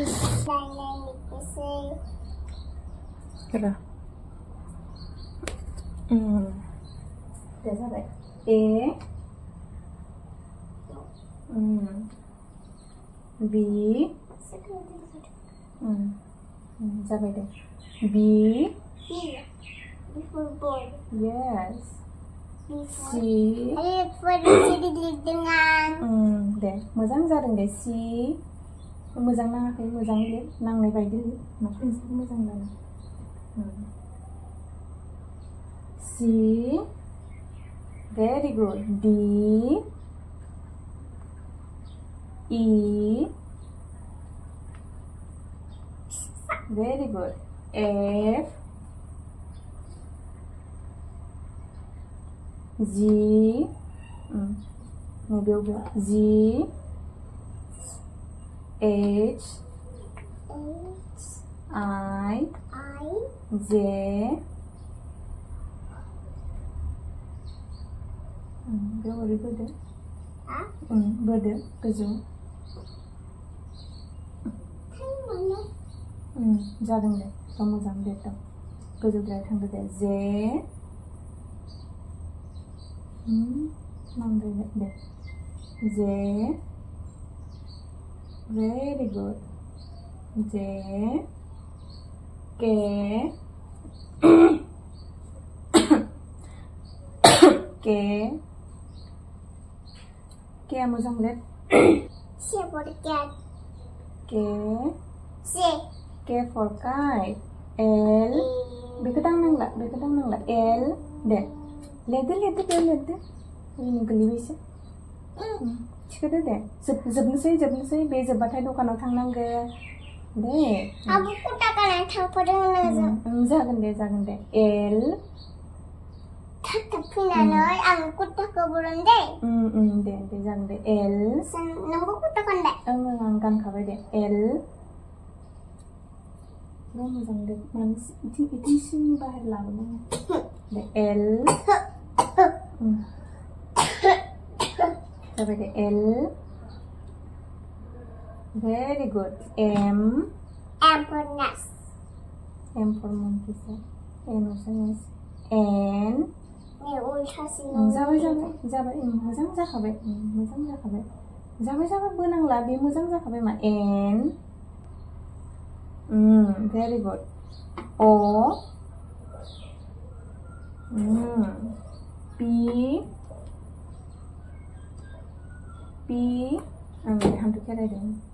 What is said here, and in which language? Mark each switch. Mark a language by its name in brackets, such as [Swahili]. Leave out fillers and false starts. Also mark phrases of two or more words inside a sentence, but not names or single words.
[Bodo] दे जाबाय A B जाबाय दे B yes C deh moजां जादों deh C मोजां नाङाखै मोजां लिर नांनाय बायदि लिर माथो मोजां जादों C [English] very good D E very good F G G H [Bodo] I J बोरै बोदो बोदो गोजौ जादों दे मोजां लिरदों गोजौद्राय थांदो दे J नांद्रायबाय दे J [English] very good J K K K [Bodo] मोजां लिर [English] C for cat K K for kite L [Bodo] बेखौ दांनांला L दे लिरदो ओरैनो गोलैबायसो थिखोदो दे जोबनोसै बे जोबबाथाय दखानाव थांनांगोन दे आबो कुटा गाना थांफादों जागोन दे L थाब फैनानै आं कुटाखौ बरन दे दे जागोन दे L नोंबो कुटा गानबाय आं गानखाबाय दे L मोजां दे माने इथिं सिंनि बाहेर लाबोनांगौ दे L जाबाय दे L [English] very good M for nest M for monkey N N [Bodo] जाबाय मोजां जाखाबाय जाबाय बोनांला बे मोजां जाखाबाय मा N [English] very good O P [Bodo] हान्थु खेरायदों